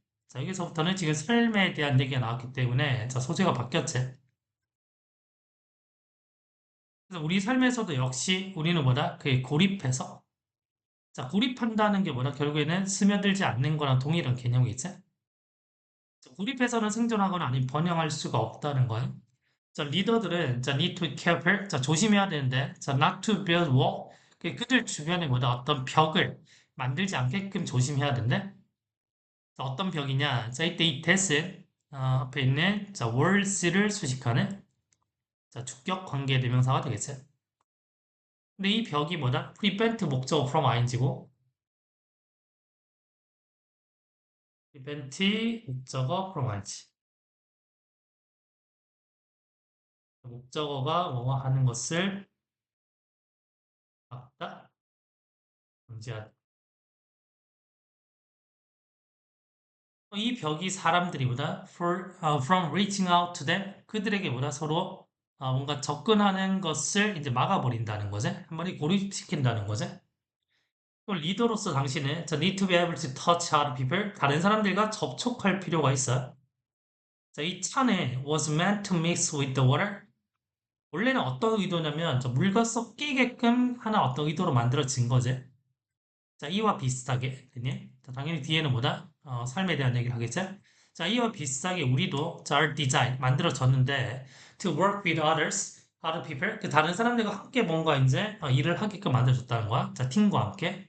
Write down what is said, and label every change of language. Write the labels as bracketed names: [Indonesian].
[Korean] 자, 여기서부터는 지금 삶에 대한 얘기가 나왔기 때문에 자 소재가 바뀌었지. 그래서 우리 삶에서도 역시 우리는 뭐다 그 고립해서 자 고립한다는 게 뭐다 결국에는 스며들지 않는 거랑 동일한 개념이겠지. 고립해서는 생존하거나 아니면 번영할 수가 없다는 거예요. [English] 자, 리더들은 자, need to be careful. [Korean] 자, 조심해야 되는데 자, [English] not to build wall. [Korean] 그들 주변에 뭐다 어떤 벽을 만들지 않게끔 조심해야 되는데 자, 어떤 벽이냐? 자, 이때 이 that은 앞에 있는 자, walls를 수식하는 자, 주격 관계 대명사가 되겠죠. 근데 이 벽이 뭐다? prevent 목적어 from ing고 prevent 목적어 from ing. 목적어가 뭐뭐 하는 것을 막다, 금지하다. 이 벽이 사람들이보다 [English] from reaching out to them [Korean] 그들에게보다 서로 뭔가 접근하는 것을 이제 막아버린다는 거지. 한 번에 고립시킨다는 거지. 또 리더로서 당신은 자, [English] need to be able to touch other people [Korean] 다른 사람들과 접촉할 필요가 있어요. [English] 자, 이 차는 was meant to mix with the water. [Korean] 원래는 어떤 의도냐면 저 물과 섞이게끔 하는 어떤 의도로 만들어진 거지. 자, 이와 비슷하게, 그니? 자, 당연히 뒤에는 뭐다? 삶에 대한 얘기를 하겠죠? 자, 이와 비슷하게 우리도 자, [English] our design, [Korean] 만들어졌는데 [English] to work with others, other people, [Korean] 그 다른 사람들과 함께 뭔가 이제 일을 하게끔 만들어졌다는 거야. 자, 팀과 함께.